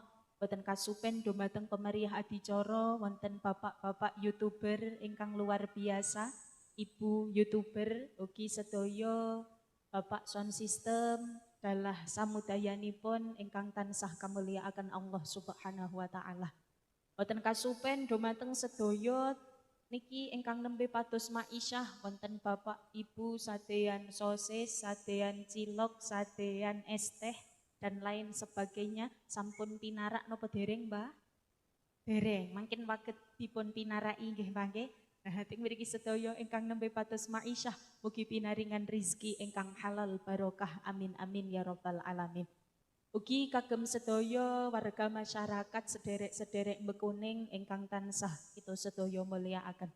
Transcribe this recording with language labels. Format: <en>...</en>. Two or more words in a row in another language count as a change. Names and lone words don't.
<jv>Boten kasupen dumateng pemeriah adicara wonten bapak-bapak YouTuber ingkang</jv> <id>luar biasa,</id> <jv>Ibu YouTuber, ugi sedaya Bapak</jv> <en>Sound System</en> <jv>dalah samudayanipun ingkang tansah kamulyakaken Allah</jv> <ar>سبحانه و تعالى.</ar> <jv>Boten kasupen dumateng sedaya niki ingkang nembe pados ma'isyah wonten Bapak Ibu sadeyan sosis, sadeyan cilok, sadeyan es teh</jv> <id>dan lain sebagainya</id> <jv>sampun pinarak napa dereng Mbah? Dereng, mangkin waget dipun pinaraki nggih Mbah nggih. Nah, ting mriki sedaya ingkang nembe pados ma'isyah mugi pinaringan rizki ingkang halal barokah</jv> <ar>آمين آمين يا رب العالمين.</ar> <jv>Ugi kagem sedaya warga masyarakat sederek-sederek Bekuning ingkang tansah kita sedaya mulyakaken.</jv>